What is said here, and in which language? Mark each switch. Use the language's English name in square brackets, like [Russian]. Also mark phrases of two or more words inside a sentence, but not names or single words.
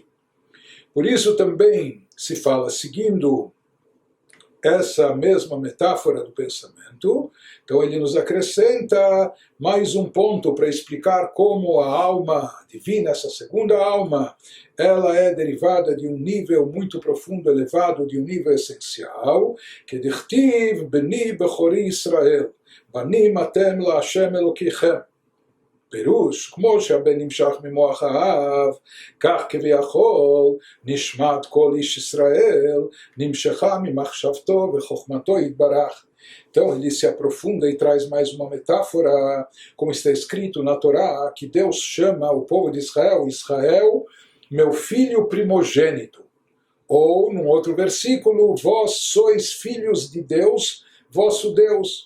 [Portuguese] Por isso também se fala, seguindo essa mesma metáfora do pensamento, então ele nos acrescenta mais um ponto para explicar como a alma divina, essa segunda alma, ela é derivada de um nível muito profundo, elevado, de um nível essencial, que [Hebrew] דכתיב בני בכורי ישראל, בנים אתם לה' אלהיכם. פירוש, כמו שהבן נמשך ממוח האב, כך כביכול נשמת כל איש ישראל נמשכה ממחשבתו וחוכמתו יתברך. [Portuguese] Então ele se aprofunda e traz mais uma metáfora, como está escrito na Torá, que Deus chama o povo de Israel, Israel, meu filho primogênito. Ou, num outro versículo, vós sois filhos de Deus, vosso Deus.